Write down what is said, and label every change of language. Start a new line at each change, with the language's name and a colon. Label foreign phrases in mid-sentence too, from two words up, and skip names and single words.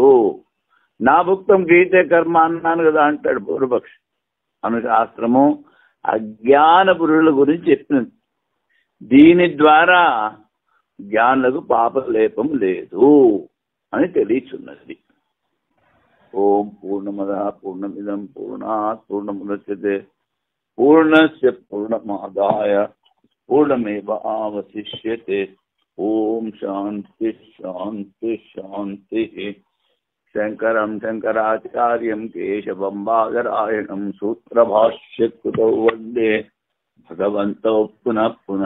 Sanskrit: నా భుక్తం గీతే కర్మ
Telugu: అన్నాను కదా అంటాడు పూర్వపక్షి. అను శాస్త్రము అజ్ఞాన పురుషుల గురించి చెప్పినది. దీని ద్వారా జ్ఞానులకు పాపలేపం లేదు అని తెలియచున్నది.
Sanskrit: ఓం పూర్ణమద పూర్ణమిదం పూర్ణాత్ పూర్ణముదచ్యతే పూర్ణస్య పూర్ణమాదాయ పూర్ణమేవావశిష్యతే. ఓం శాంతి శాంతి శాంతి. శంకరం శంకరాచార్యం కేశవం బాదరాయణం సూత్రభాష్యకృతౌ వందే భగవంతో పునః పునః.